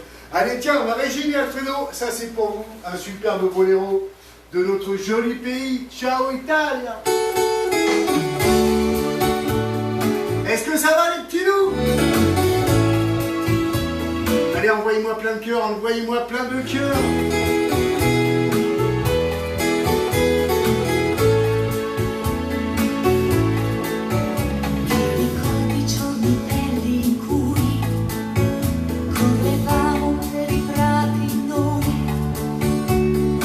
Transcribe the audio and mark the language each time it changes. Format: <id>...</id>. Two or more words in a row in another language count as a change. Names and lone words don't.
<fr>Allez tiens, Régine et Alfredo, ça c'est pour vous, un superbe boléro de notre joli pays.</fr> <it>Ciao Italia.</it> <fr>Est-ce que ça va les petits loups? Allez, envoyez-moi plein de cœurs, envoyez-moi plein de cœurs.</fr> <it>Ricordi i giorni belli in cui correvamo per i prati noi.</it>